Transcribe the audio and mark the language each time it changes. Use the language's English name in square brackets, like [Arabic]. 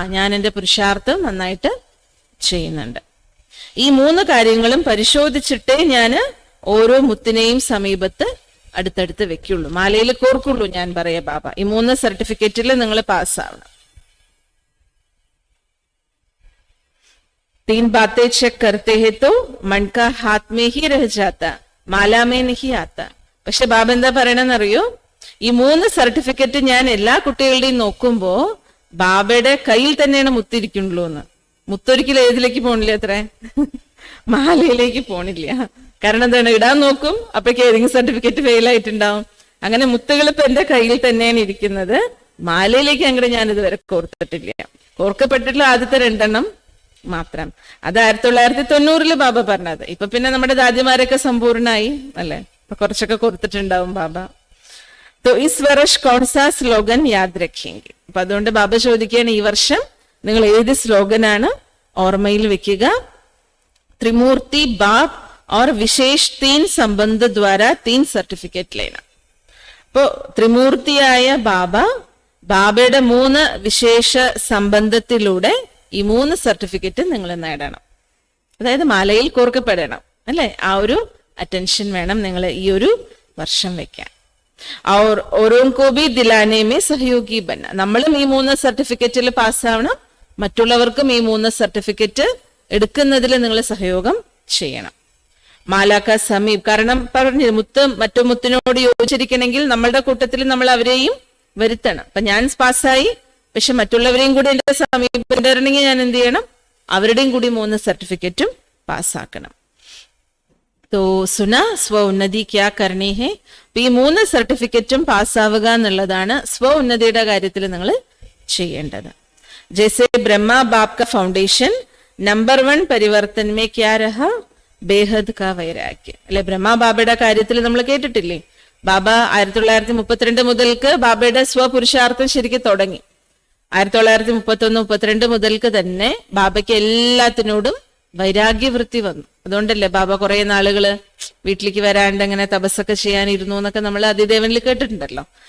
[Malayalam] ഞാൻ എൻ്റെ പുരുഷാർത്ഥം നന്നായിട്ട് ചെയ്യുന്നുണ്ട്. ഈ 3 കാര്യങ്ങളും പരിശോധിച്ചിട്ടേ ഞാൻ ഓരോ മുത്തിനെയും സമീപത്ത് അടുത്തടുത്ത് വെക്കുള്ളൂ, മാലയിൽ കോർക്കുള്ളൂ ഞാൻ പറയാ ബാബ. ഈ 3 സർട്ടിഫിക്കറ്റിൽ നിങ്ങൾ പാസ്സാവണം. [Hindi] तीन बातें चेक करते हैं तो मन का हाथ में ही रह जाता, माला में नहीं आता. [Malayalam] പക്ഷെ ബാബ എന്താ പറയണെന്നറിയോ? ഈ 3 സർട്ടിഫിക്കറ്റ് ഞാൻ എല്ലാ കുട്ടികളുടെയും നോക്കുമ്പോ ബാബയുടെ കയ്യിൽ തന്നെയാണ് മുത്തിരിക്കുള്ളൂ എന്ന്. മുത്തൊരിക്കലും ഏതിലേക്ക് പോണില്ല, അത്ര മാലയിലേക്ക് പോണില്ല. കാരണം എന്താണ്, ഇടാൻ നോക്കും, അപ്പോഴേക്ക് ഏതെങ്കിലും സർട്ടിഫിക്കറ്റ് ഫെയിൽ ആയിട്ടുണ്ടാവും. അങ്ങനെ മുത്തുകൾ ഇപ്പൊ എന്റെ കയ്യിൽ തന്നെയാണ് ഇരിക്കുന്നത്. മാലയിലേക്ക് അങ്ങോട്ട് ഞാൻ ഇതുവരെ കോർത്തിട്ടില്ല. കോർക്കപ്പെട്ടിട്ടുള്ള ആദ്യത്തെ 2 മാത്രം. അത് 1990 ബാബ പറഞ്ഞത്. ഇപ്പൊ പിന്നെ നമ്മുടെ ദാദിമാരൊക്കെ സമ്പൂർണ്ണായി അല്ലെ, ഇപ്പൊ കുറച്ചൊക്കെ കൊടുത്തിട്ടുണ്ടാവും ബാബ. [Hindi] तो इस वर्ष कौन सा स्लोगन याद रखेंगे? [Malayalam] അപ്പൊ അതുകൊണ്ട് ബാബ ചോദിക്കുകയാണ്, ഈ വർഷം നിങ്ങൾ ഏത് സ്ലോഗനാണ് ഓർമ്മയിൽ വെക്കുക? [Hindi] त्रिमूर्ति बाप और विशेष 3 संबंध द्वारा 3 സർട്ടിഫിക്കറ്റ് लेना. [Malayalam] അപ്പോ ത്രിമൂർത്തിയായ ബാബ, ബാബയുടെ 3 വിശേഷ സംബന്ധത്തിലൂടെ ഈ 3 സർട്ടിഫിക്കറ്റ് നിങ്ങൾ നേടണം. അതായത് മാലയിൽ കോർക്കപ്പെടണം അല്ലെ. ആ ഒരു അറ്റൻഷൻ വേണം നിങ്ങൾ ഈ ഒരു വർഷം വെക്കാൻ. [Hindi] और औरों को भी दिलाने में सहयोगी बनना. [Malayalam] നമ്മളും ഈ 3 സർട്ടിഫിക്കറ്റിൽ പാസ്സാവണം, മറ്റുള്ളവർക്കും ഈ 3 സർട്ടിഫിക്കറ്റ് എടുക്കുന്നതിൽ നിങ്ങൾ സഹയോഗം ചെയ്യണം. [Hindi] മാലാക്ക സമീപ്, [Malayalam] കാരണം പറഞ്ഞു മുത്ത് മറ്റു മുത്തിനോട് യോജിച്ചിരിക്കണമെങ്കിൽ നമ്മളുടെ കൂട്ടത്തിൽ നമ്മൾ അവരെയും വരുത്തണം. അപ്പൊ ഞാൻ പാസ്സായി, പക്ഷെ മറ്റുള്ളവരെയും കൂടി എന്റെ സമീപണ്ടെങ്കിൽ ഞാൻ എന്ത് ചെയ്യണം? അവരുടെയും കൂടി 3 സർട്ടിഫിക്കറ്റും പാസ്സാക്കണം. [Hindi] तो सुना स्व उन्नति क्या करनी है. [Malayalam] ഈ 3 സർട്ടിഫിക്കറ്റും പാസ്സാവുക എന്നുള്ളതാണ് സ്വ ഉന്നതിയുടെ കാര്യത്തിൽ നിങ്ങൾ ചെയ്യേണ്ടത്. [Hindi] जैसे ब्रह्मा बाप का फाउंडेशन नंबर 1 परिवर्तन में क्या रहा? बेहद का वैराग्य [Malayalam] അല്ലെ. ബ്രഹ്മാ ബാബയുടെ കാര്യത്തിൽ നമ്മൾ കേട്ടിട്ടില്ലേ? ബാബ 1932 മുതൽക്ക് ബാബയുടെ സ്വപുരുഷാർത്ഥം ശരിക്കും തുടങ്ങി. 1931-32 മുതൽക്ക് തന്നെ ബാബയ്ക്ക് എല്ലാത്തിനോടും വൈരാഗ്യവൃത്തി വന്നു. അതുകൊണ്ടല്ലേ ബാബ കുറെ നാളുകള് വീട്ടിലേക്ക് വരാണ്ട് അങ്ങനെ തപസ്സൊക്കെ ചെയ്യാനിരുന്നു എന്നൊക്കെ നമ്മൾ അതിദേവനിൽ കേട്ടിട്ടുണ്ടല്ലോ.